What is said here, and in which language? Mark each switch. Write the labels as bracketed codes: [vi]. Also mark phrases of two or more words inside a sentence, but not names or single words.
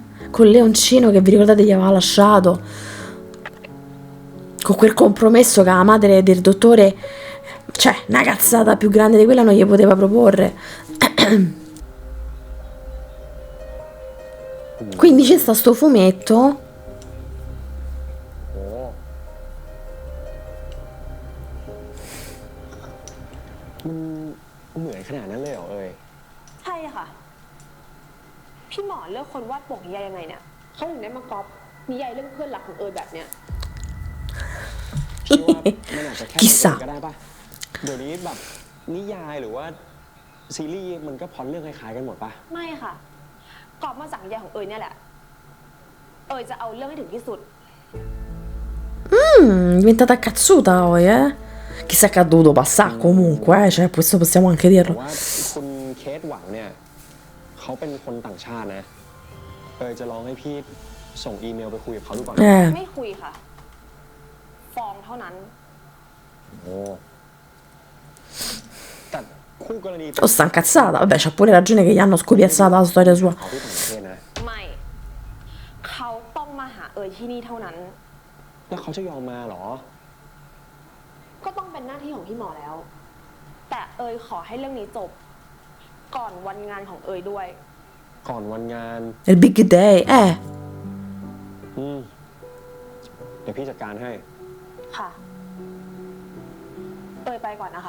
[it] Con Leoncino che vi ricordate gli aveva lasciato. Con quel compromesso che la madre del dottore, cioè, una cazzata più grande di quella non gli poteva proporre. Quindi c'è sto fumetto. [th] ใช่ค่ะพี่หมอเลือกคนวาดปกนิยายยังไงเนี่ยเขาถึงได้มาก๊อปนิยายเรื่องเพื่อนรักของเอิญแบบเนี้ย [it] Chissà. [th] ก็ได้ป่ะเดี๋ยวนี้แบบนิยายหรือว่าซีรีส์มันก็พล็อตเรื่องคล้ายๆกันหมดป่ะ ไม่ค่ะก๊อปมาจากนิยายของเอิญเนี่ยแหละเอิญจะเอาเรื่องให้ถึงที่สุด [it] Diventata cazzuta poi, eh? Chissà che ha dovuto passare comunque, cioè questo possiamo anche [th] แต่ [it] dirlo. [th] ว่าคุณเคสหวังเนี่ยเขาเป็นคนต่างชาตินะจะลองให้พี่ส่งอีเมลไปคุยกับเขาดูก่อน ไม่คุยค่ะฟ้องเท่านั้น โอ้แต่คู่กรณี [it] Oh, sta incazzata. Vabbè, c'ha pure ragione che gli hanno scopiazzato la storia sua. [th] เขาที่ต่างประเทศนะ ไม่เขาต้องมาหาเอิญที่นี่เท่านั้น แล้วเขาจะยอมมาเหรอ ก็ต้องเป็นหน้าที่ของพี่หมอแล้วแต่เอิญขอให้เรื่องนี้จบก่อนวันงานของเอิญด้วย ก่อนวันงาน [it] Il [en] big day, [th] เดี๋ยวพี่จัดการให้ ค่ะเอิญไปก่อนนะคะ